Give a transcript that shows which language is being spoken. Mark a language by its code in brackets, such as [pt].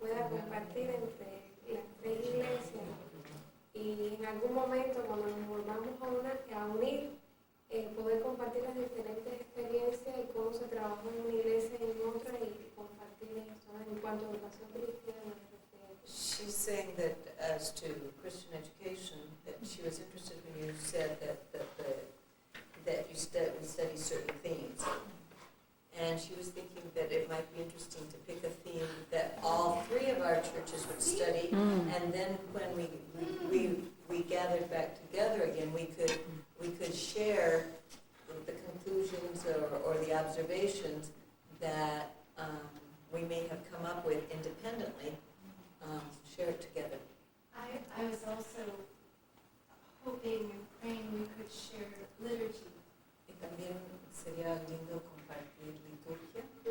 [es] compartir entre las tres iglesias y en algún momento cuando nos volvamos a unir, poder compartir las diferentes experiencias y cómo se trabajó en una iglesia y en otra y compartir eso en cuanto a educación cristiana. [en] She's saying that as to Christian education, that she was interested when you said that you study certain themes. And she was thinking that it might be interesting to pick a theme that all three of our churches would study, and then when we gathered back together again, we could share the conclusions or the observations that we may have come up with independently, share it together. I was also hoping and praying we could share liturgy. [es] Y también sería lindo compartir liturgia,